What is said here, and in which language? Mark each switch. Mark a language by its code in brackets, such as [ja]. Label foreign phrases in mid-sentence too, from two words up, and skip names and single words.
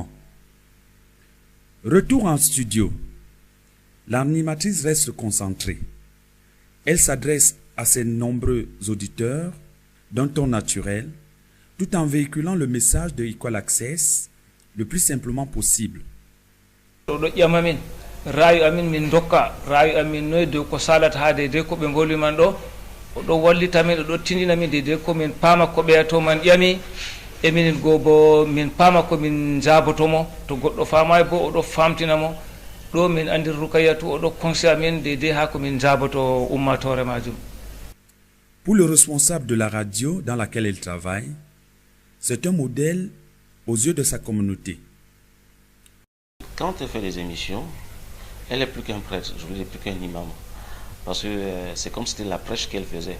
[fr] Retour en studio. L'animatrice reste concentrée. Elle s'adresse à ses nombreux auditeurs d'un ton naturel, tout en véhiculant le message de Equal Access le plus simplement possible. [ff] Rayu amin min dokka rayu amin noy de ko salata ha de ko be ngoli man do do wallita min do tinina min de ko min pama ko be to man yami e min go bo min pama ko min jabotomo to goddo famay bo o do famtina mo do min andir Rukayatu o do [fr] conseil amin [ff] de ha ko min jaboto ummatore majum. [fr] Pour le responsable de la radio dans laquelle elle travaille, c'est un modèle aux yeux de sa communauté. Quand elle fait les émissions, elle est plus qu'un prêtre, je veux dire plus qu'un imam. Parce que c'est comme si c'était la prêche qu'elle faisait.